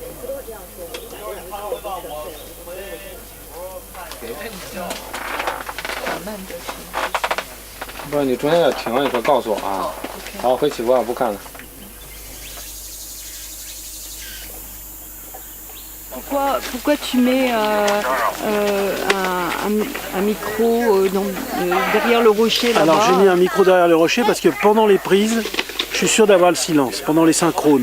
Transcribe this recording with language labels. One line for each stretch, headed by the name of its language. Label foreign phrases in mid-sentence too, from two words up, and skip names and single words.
Chinese: 不是你中间要停了，你说告诉我啊。好，回起步啊，不看了。
French: Pourquoi tu mets un micro derrière le rocher là-bas? Alors j'ai mis un micro derrière le rocher parce que pendant les prises, je suis sûr d'avoir le silence, pendant les synchrones.